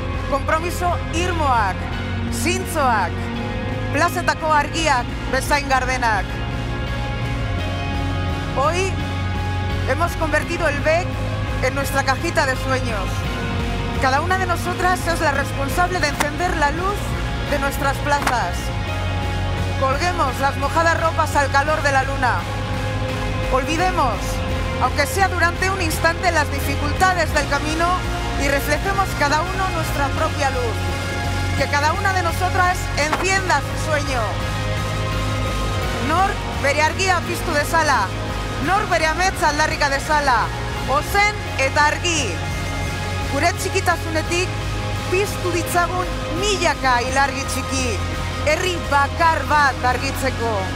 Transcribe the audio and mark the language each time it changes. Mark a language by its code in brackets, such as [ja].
[eu] Konpromiso irmoak, zintzoak, plazetako argiak bezain gardenak. [es] Hoy hemos convertido el BEC en nuestra cajita de sueños. Cada una de nosotras es la responsable de encender la luz de nuestras plazas. Colguemos las mojadas ropas al calor de la luna. Olvidemos, aunque sea durante un instante, las dificultades del camino y reflejemos cada uno nuestra propia luz. Que cada una de nosotras encienda su sueño. [eu] Nor bere argia piztu dezala, nor bere ametsa aldarrika dezala, ozen eta argi. Gure txikitasunetik piztu ditzagun milaka ilargi txiki, herri bakar bat argitzeko.